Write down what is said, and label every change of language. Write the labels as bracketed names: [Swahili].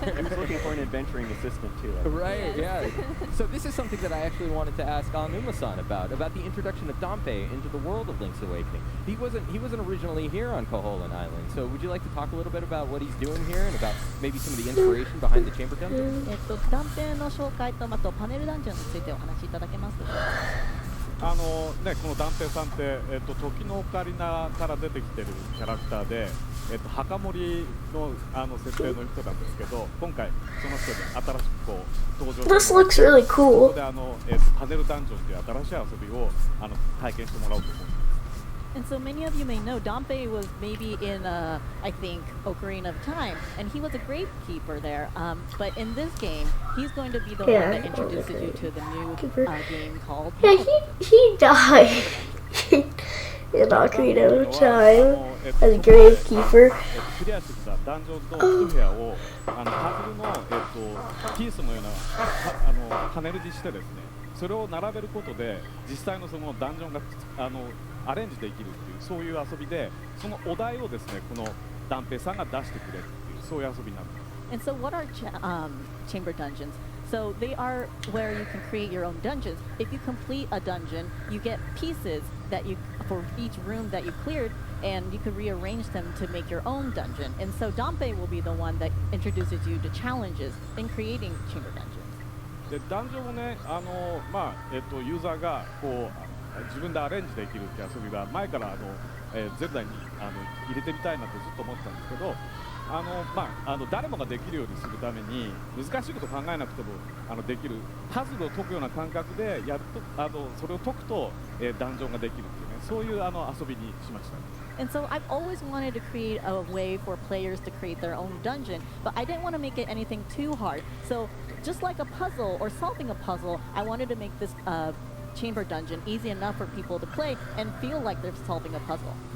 [English] I was looking for an adventuring assistant too. Right, yeah. So this is something that I actually wanted to ask Aonuma-san about the introduction of Dampe into the world of Link's Awakening. He wasn't originally here on Koholint Island, so would you like to talk a little bit about what he's doing here and about maybe some of the inspiration behind the Chamber Dungeon? [Japanese] 断片の紹介とあとパネルダンジョンについてお話しいただけますでしょうか。このダンペさんって、時のオカリナから出てきてるキャラクターで、墓守の設定の人なんですけど、今回その人で新しくこう登場して、 [English] This looks really cool. [Japanese] そこでパネルダンジョンという新しい遊びを体験してもらおうと思います。 [English] And so many of you may know Dampe was maybe in, I think, Ocarina of Time, and he was a gravekeeper there. But in this game, he's going to be the one that introduces you to the new game called... Yeah, he died in Ocarina of Time as a gravekeeper. [Japanese] クリアしてきたダンジョンと一部屋をパズルのピースのようなパネルにしてですね、それを並べることで実際のそのダンジョンがアレンジできるっていうそういう遊びで、そのお題をですねこのダンペさんが出してくれるっていうそういう遊びになってます。 [English] And so what are chamber dungeons? So they are where you can create your own dungeons. If you complete a dungeon, you get pieces that you for each room that you cleared, and you could rearrange them to make your own dungeon. And so Dampe will be the one that introduces you to challenges in creating chamber dungeons. [Japanese] でダンジョンをね、ユーザーがこう自分でアレンジできるって遊びが前からゼルダに入れてみたいなってずっと思ってたんですけど、誰もができるようにするために難しいこと考えなくてもできるパズルを解くような感覚でやるとそれを解くと、ダンジョンができるっていうね、そういう遊びにしました。 [English] And so I've always wanted to create a way for players to create their own dungeon, but I didn't want to make it anything too hard. So just like a puzzle or solving a puzzle, I wanted to make this chamber dungeon easy enough for people to play and feel like they're solving a puzzle.